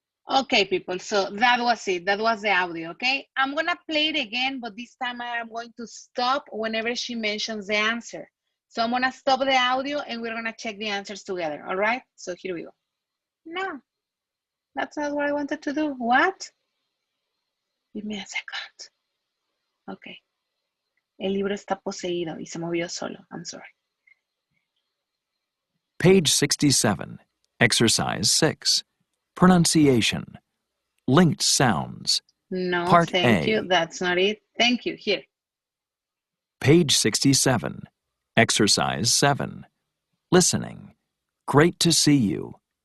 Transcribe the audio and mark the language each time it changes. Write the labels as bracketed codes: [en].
[en] Okay, people, so that was it. That was the audio, okay? I'm gonna play it again, but this time I'm going to stop whenever she mentions the answer. So I'm gonna stop the audio and we're gonna check the answers together, all right? So here we go. No, that's not what I wanted to do. What? Give me a second. Okay. [es] El libro está poseído y se movió solo. [en] I'm sorry. Page 67, Exercise 6, Pronunciation, Linked Sounds. No, Part thank A. you. That's not it. Thank you. Here. Page 67, Exercise 7, Listening, Great to see you.